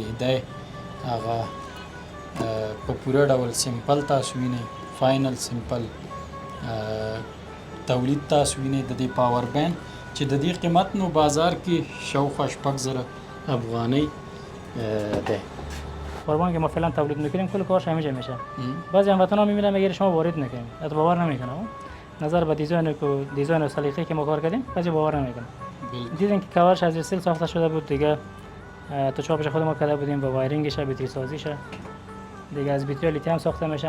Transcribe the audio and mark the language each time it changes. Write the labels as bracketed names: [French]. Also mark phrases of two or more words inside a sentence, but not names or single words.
[Pashto] دی هغه په پوره ډول سمپل تاسو وینئ [English] final sample [Pashto] تولید تاسو وینئ د دې [English] power bank [Pashto] چې د دې قیمت نو بازار کې شاوخوا 6,000 افغانۍ دی. [Persian] پاوربانک ما فعلا تولید میکنیم کل کارش همینجا میشه. بعضی هموطنا میبینن میگه شما وارد نکنیم حتی باور نمیکنه نظر به دیزاین و سلیقه‌ای که ما کار کردیم بعضی باور نمیکنه. دیدن که کاورش از استیل ساخته شده بود دیگه تو چاپش خود ما کرده بودیم با وایرینگش بطری سازیش دیگه از بطری لیتیوم ساخته میشه.